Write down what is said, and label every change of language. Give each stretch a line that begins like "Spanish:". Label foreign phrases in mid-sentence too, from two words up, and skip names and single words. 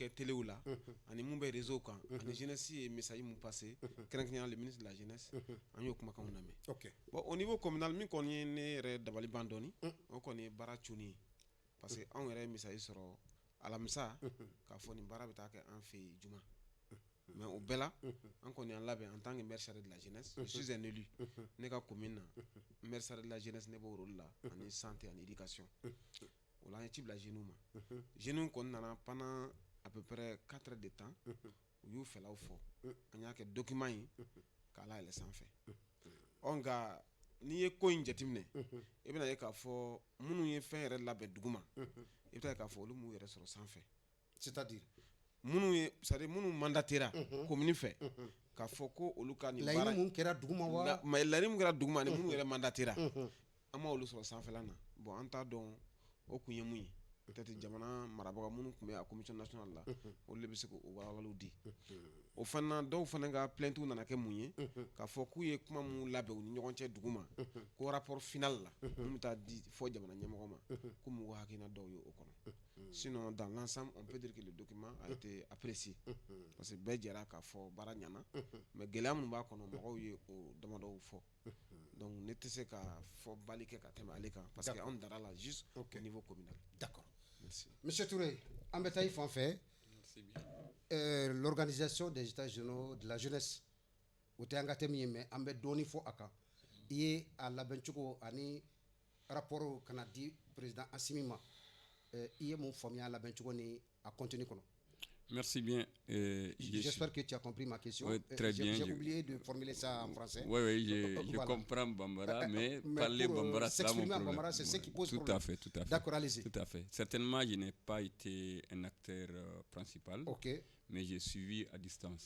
Bambara: kɛ telew la ani mun bɛ réseau kan ani jeunesse ye message mun passé kɛrɛnkɛrɛnnenya
French: le ministre de la jeunesse
Bambara: an y'o kumakanw lamɛn bon
French: au niveau communal
Bambara: min kɔni ye ne yɛrɛ dabali ban dɔɔni o kɔni ye baara cunni ye
French: parce que
Bambara: anw yɛrɛ ye message sɔrɔ alamisa k'a fɔ nin baara bɛ taa kɛ an fɛ yen juma mais o bɛɛ la an kɔni y'an labɛn
French: en tant que maire chargé de la jeunesse je suis un élu
Bambara: ne ka commune na
French: maire chargé de la jeunesse
Bambara: ne b'o rôle la ani santé ani éducation o la an ye ci bila jeunes ma jeunes kɔni nana
French: pendant à peu près 4 heures de temps
Bambara: u y'u fɛlaw fɔ an y'a kɛ document ye k'a layɛlɛn sanfɛ nka n'i ye ko in jateminɛ i bɛna ye k'a fɔ minnu ye fɛn yɛrɛ labɛn duguma i bɛ taa k'a fɔ olu m'u yɛrɛ sɔrɔ sanfɛ
French: c'est-à-dire
Bambara: minnu ye
French: c'est-à-dire
Bambara: minnu mandatera commune fɛ k'a fɔ ko olu ka nin baara laɲini mun kɛra duguma wa mais laɲini mun kɛra duguma ni minnu yɛrɛ mandatera an ma olu sɔrɔ sanfɛla na bon an t'a dɔn o kun ye mun ye peut-être jamana marabaga minnu tun bɛ a
French: commission nationale
Bambara: la olu de bɛ se k'o walawaliw di o fana dɔw fana ka plaintes nana kɛ mun ye k'a fɔ k'u ye kuma mun labɛn u ni ɲɔgɔn cɛ duguma ko
French: rapport final
Bambara: la mun bɛ taa di fɔ jamana ɲɛmɔgɔ ma ko m'u ka hakilina dɔw ye o kɔnɔ
French: sinon dans l'ensemble on peut dire que le document a été apprécié parce que
Bambara: bɛɛ jɛra k'a fɔ baara ɲɛna mais gɛlɛya minnu b'a kɔnɔ mɔgɔw ye o damadɔw fɔ donc ne tɛ se ka fɔ bali kɛ ka tɛmɛ ale kan
French: parce que
Bambara: anw dara la
French: juste au niveau communal. D'accord. Merci. Monsieur Touré, en bétail fan fait l'organisation des états généraux de la jeunesse
Bambara: o tɛ an ka thème ye mais an bɛ dɔɔni fɔ a kan i ye a labɛn cogo ani rapport kana di président Assimi ma i ye mun faamuya a labɛn cogo ni a contenu kɔnɔ.
French: Merci bien. J'espère que tu as compris ma question. Oui, très bien. J'ai oublié de formuler ça en français. Oui, je comprends Bambara, mais parler Bambara, c'est mon problème. C'est ce qui pose tout problème. À fait. D'accord, allez-y. Tout à fait. Certainement, je n'ai pas été un acteur principal, mais j'ai suivi à distance.